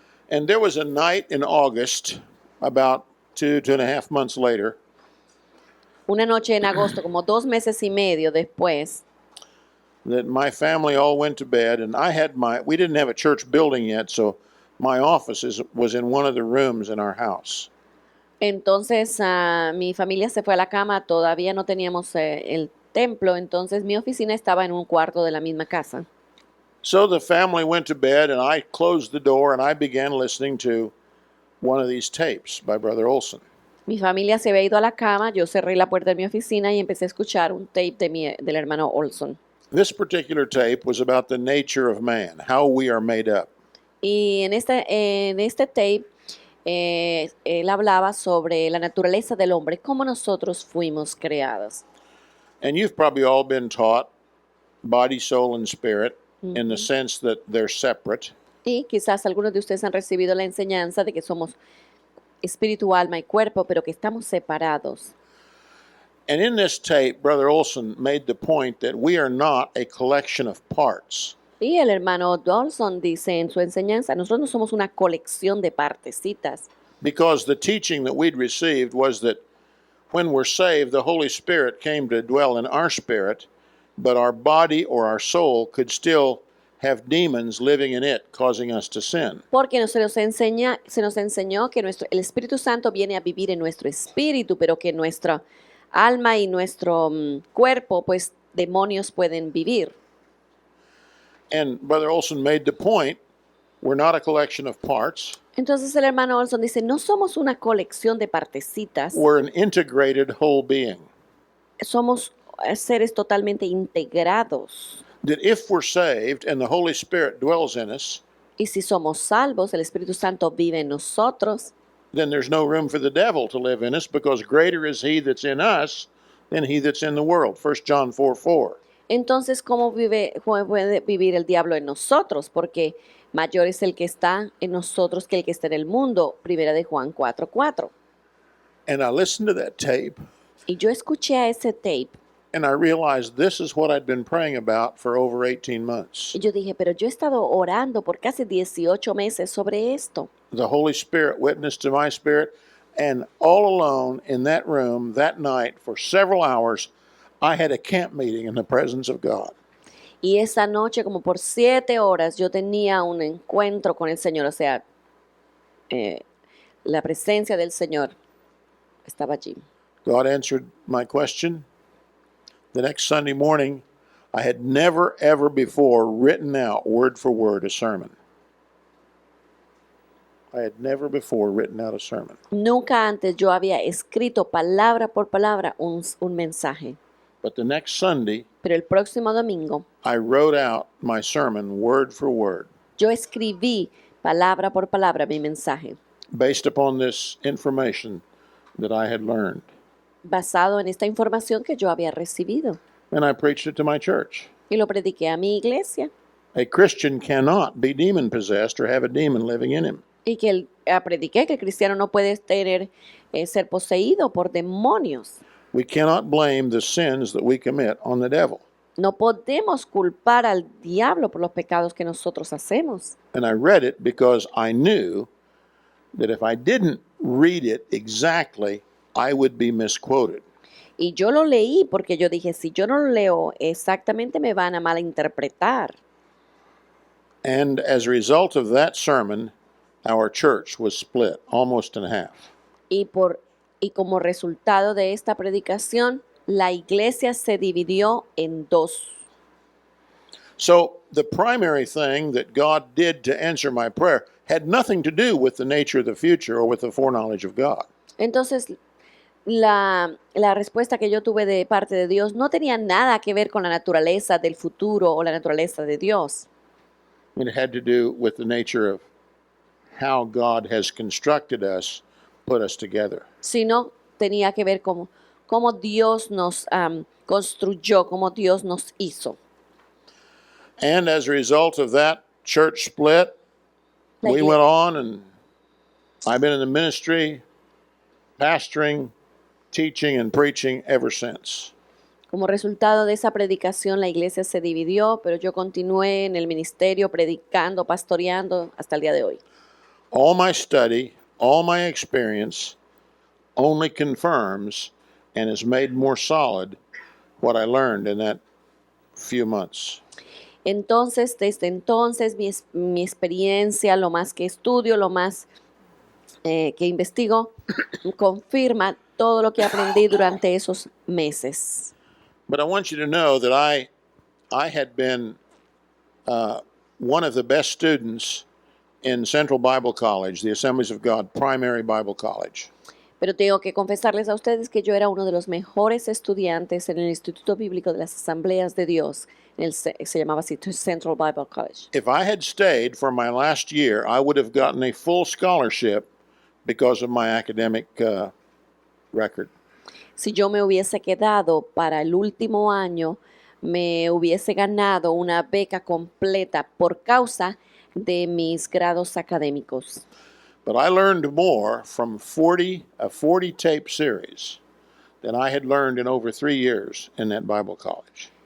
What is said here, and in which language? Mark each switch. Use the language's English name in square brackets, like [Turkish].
[English] And there was a night in August, about 2.5 months later, [Spanish] Una noche en agosto, como 2 meses y medio después, [English] that my family all went to bed, and we didn't have a church building yet, so my office was in one of the rooms in our house. [Spanish] entonces mi familia se fue a la cama, todavía no teníamos el templo, entonces mi oficina estaba en un cuarto de la misma casa. [English] So the family went to bed, and I closed the door, and I began listening to one of these tapes by Brother Olson. [Spanish] Mi familia se había ido a la cama, yo cerré la puerta de mi oficina y empecé a escuchar un tape del hermano Olson. [English] This particular tape was about the nature of man, how we are made up. [Spanish] Y en este tape, él hablaba sobre la naturaleza del hombre, cómo nosotros fuimos creados. [English] And you've probably all been taught body, soul, and spirit in the sense that they're separate. [Spanish] Y quizás algunos de ustedes han recibido la enseñanza de que somos espíritu, alma y cuerpo, pero que estamos separados. [English] And in this tape, Brother Olson made the point that we are not a collection of parts. [Spanish] Y el hermano Olson dice en su enseñanza, nosotros no somos una colección de partecitas. [English] Because the teaching that we'd received was that when we're saved, the Holy Spirit came to dwell in our spirit, but our body or our soul could still have demons living in it, causing us to sin. [Spanish] Porque se nos enseñó que el Espíritu Santo viene a vivir en nuestro espíritu, pero que nuestra alma y nuestro cuerpo, pues demonios pueden vivir. [English] And Brother Olson made the point, we're not a collection of parts. [Spanish] Entonces el hermano Olson dice, no somos una colección de partecitas, [English] We're an integrated whole being. [Spanish] somos seres totalmente integrados. [English] That if we're saved and the Holy Spirit dwells in us, [Spanish] Y si somos salvos, el Espíritu Santo vive en nosotros, [English] then there's no room for the devil to live in us, because greater is he that's in us than he that's in the world. 1 John 4:4. [Spanish] entonces ¿cómo puede vivir el diablo en nosotros? Porque mayor es el que está en nosotros que el que está en el mundo. Primera de Juan 4:4. [English] And I listened to that tape, [Spanish] Y yo escuché a ese tape [English] and I realized this is what I'd been praying about for over 18 months. [Spanish] y yo dije, pero yo he estado orando por casi 18 meses sobre esto. [English] The Holy Spirit witnessed to my spirit, and all alone in that room that night for several hours, I had a camp meeting in the presence of God. [Spanish] Y esa noche, como por 7 horas, yo tenía un encuentro con el Señor, o sea, la presencia del Señor estaba allí. [English] God answered my question. The next Sunday morning, I had never, ever before written out word for word a sermon. I had never before written out a sermon. [Spanish] Nunca antes yo había escrito palabra por palabra un mensaje. [English] But the next Sunday, [Spanish] Pero el próximo domingo [English] I wrote out my sermon word for word, [Spanish] yo escribí palabra por palabra mi mensaje, [English] based upon this information that I had learned. [Spanish] basado en esta información que yo había recibido. [English] And I preached it to my church. [Spanish] Y lo prediqué a mi iglesia. [English] A Christian cannot be demon possessed or have a demon living in him. [Spanish] Y que prediqué que el cristiano no puede ser poseído por demonios. [English] We cannot blame the sins that we commit on the devil. [Spanish] No podemos culpar al diablo por los pecados que nosotros hacemos. [English] And I read it because I knew that if I didn't read it exactly, I would be misquoted. [Spanish] Y yo lo leí porque yo dije, si yo no lo leo exactamente me van a malinterpretar. [English] And as a result of that sermon, our church was split almost in half. [Spanish] Y como resultado de esta predicación, la iglesia se dividió en dos. [English] So the primary thing that God did to answer my prayer had nothing to do with the nature of the future or with the foreknowledge of God. [Spanish] Entonces, la respuesta que yo tuve de parte de Dios no tenía nada que ver con la naturaleza del futuro o la naturaleza de Dios. [English] It had to do with the nature of how God has constructed us, put us together. [Spanish] Sino tenía que ver con cómo Dios nos construyó, cómo Dios nos hizo. [English] And as a result of that church split, [Spanish] La [English] we [Spanish] igle- [English] went on and I've been in the ministry, pastoring, teaching, and preaching ever since. [Spanish] Como resultado de esa predicación, la iglesia se dividió, pero yo continué en el ministerio predicando, pastoreando hasta el día de hoy. [English] All my study, all my experience only confirms and has made more solid what I learned in that few months. [Spanish] Entonces, desde entonces, mi experiencia, lo más que estudio, lo más que investigo, confirma todo lo que aprendí durante esos meses. [English] But I want you to know that I had been one of the best students in Central Bible College, the Assemblies of God Primary Bible College. [Spanish] Pero tengo que confesarles a ustedes que yo era uno de los mejores estudiantes en el Instituto Bíblico de las Asambleas de Dios. Se llamaba así, Central Bible College. [English] If I had stayed for my last year, I would have gotten a full scholarship because of my academic record. [Spanish] Si yo me hubiese quedado para el último año, me hubiese ganado una beca completa por causa de mis grados académicos. [English] But I learned more from a 40 tape series than I had learned in over 3 years in that Bible college.